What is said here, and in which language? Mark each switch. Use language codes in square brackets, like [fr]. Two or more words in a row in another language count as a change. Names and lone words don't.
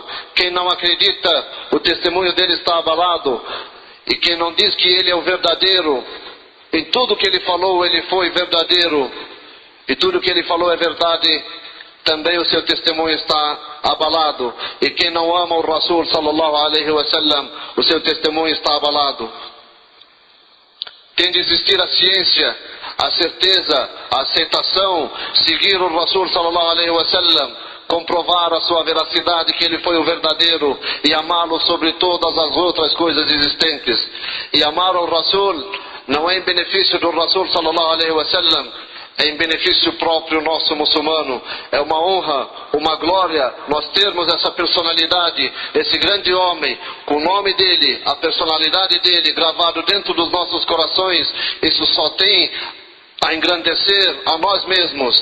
[pt] Quem não acredita, o testemunho dele está abalado. E quem não diz que ele é o verdadeiro, em tudo que ele falou, ele foi verdadeiro, e tudo que ele falou é verdade, também o seu testemunho está abalado. E quem não ama o [ar] رسول صلى الله عليه وسلم, [pt] o seu testemunho está abalado. Tem de existir a ciência, a certeza, a aceitação, seguir o [ar] رسول صلى الله عليه وسلم, [pt] comprovar a sua veracidade, que ele foi o verdadeiro, e amá-lo sobre todas as outras coisas existentes. E amar o Rasul não é em benefício do [ar] رسول صلى الله عليه وسلم, [pt] é em benefício próprio nosso muçulmano. É uma honra, uma glória nós termos essa personalidade, esse grande homem, com o nome dele, a personalidade dele gravado dentro dos nossos corações. Isso só tem a engrandecer a nós mesmos.